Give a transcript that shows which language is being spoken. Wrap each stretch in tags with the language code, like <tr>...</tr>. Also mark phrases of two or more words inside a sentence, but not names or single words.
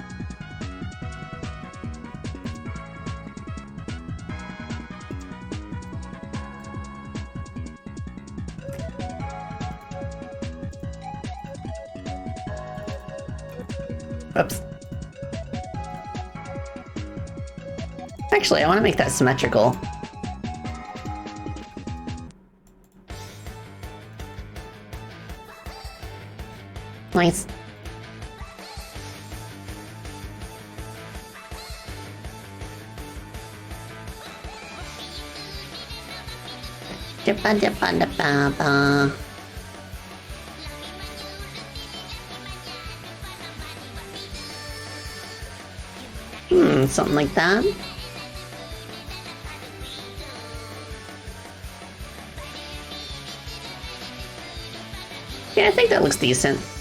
<en>Oops. Actually, I want to make that symmetrical. Nice. Dippa dippa dippa ba. Something like that. Yeah, I think that looks decent.</en>